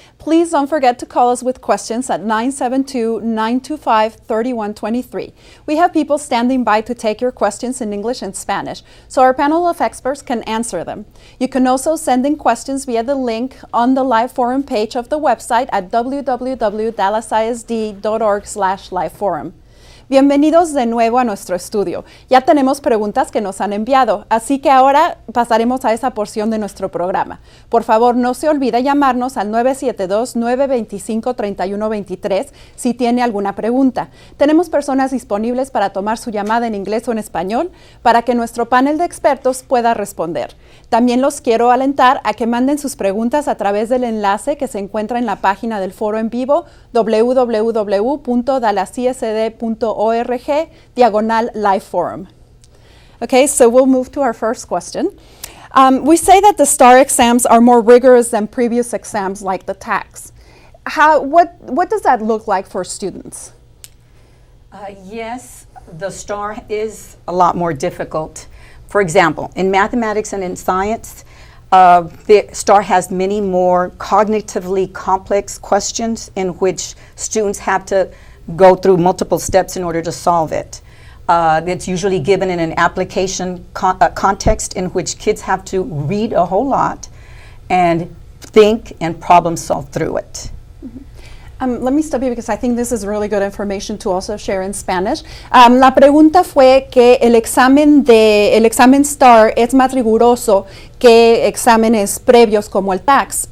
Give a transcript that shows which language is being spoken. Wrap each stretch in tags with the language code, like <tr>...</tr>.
<en>Please don't forget to call us with questions at 972-925-3123. We have people standing by to take your questions in English and Spanish, so our panel of experts can answer them. You can also send in questions via the link on the live forum page of the website at www.dallasisd.org/liveforum.</en> <es>Bienvenidos de nuevo a nuestro estudio. Ya tenemos preguntas que nos han enviado, así que ahora pasaremos a esa porción de nuestro programa. Por favor, no se olvide llamarnos al 972-925-3123 si tiene alguna pregunta. Tenemos personas disponibles para tomar su llamada en inglés o en español para que nuestro panel de expertos pueda responder. También los quiero alentar a que manden sus preguntas a través del enlace que se encuentra en la página del foro en vivo www.dallasisd.org/live forum.</es> <en>Okay, so we'll move to our first question. We say that the STAAR exams are more rigorous than previous exams like the TAKS. What does that look like for students? Yes, the STAAR is a lot more difficult. For example, in mathematics and in science, the STAAR has many more cognitively complex questions in which students have to go through multiple steps in order to solve it. It's usually given in an application context in which kids have to read a whole lot and think and problem solve through it. Let me stop you because I think this is really good information to also share in Spanish.</en> <es>La pregunta fue que el examen STAAR es más riguroso que exámenes previos como el TAKS.</es>